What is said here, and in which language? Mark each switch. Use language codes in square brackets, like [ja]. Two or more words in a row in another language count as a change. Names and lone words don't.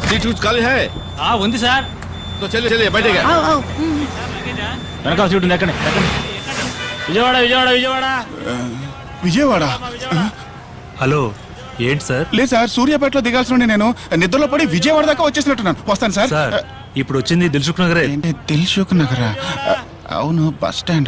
[hi] సీట్ కుछ खाली है [te] ఉంది సార్. [hi] तो चलिए चलिए बैठिए. [te] వెనకాల సీటు ఉంది, ఎక్కండి. విజయవాడ విజయవాడ విజయవాడ విజయవాడ? హలో, ఏంటి సార్? లేదు సార్, సూర్యాపేటలో దిగాల్సిన నేను నిద్రలో పడి విజయవాడ దాకా వచ్చేసినట్టున్నాను. వస్తాను సార్. ఇప్పుడు వచ్చింది దిల్సుఖ్ నగరే. ఏంటి దిల్సుఖ్ నగరా? అవును, బస్ స్టాండ్.